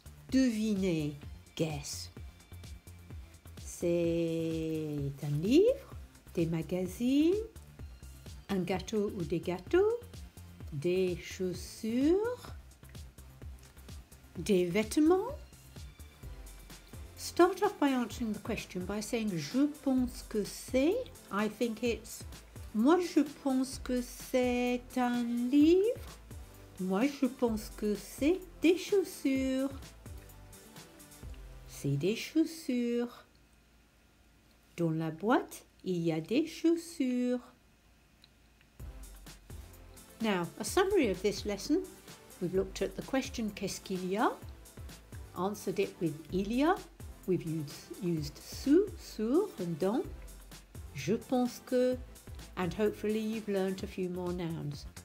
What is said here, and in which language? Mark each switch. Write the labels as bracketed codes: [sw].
[fr] Devinez. [en] Guess. [fr] C'est un livre, des magazines, un gâteau ou des gâteaux, des chaussures, des vêtements. [en] Start off by answering the question by saying [fr] je pense que c'est. [en] I think it's. [fr] Moi je pense que c'est un livre. Moi je pense que c'est des chaussures. C'est des chaussures. Dans la boîte, il y a des chaussures. [en] Now, a summary of this lesson. We've looked at the question [fr] Qu'est-ce qu'il y a? [en] Answered it with [fr] il y a. [en] We've used sous, sur, and dans. [fr] Je pense que, [en] and hopefully you've learnt a few more nouns.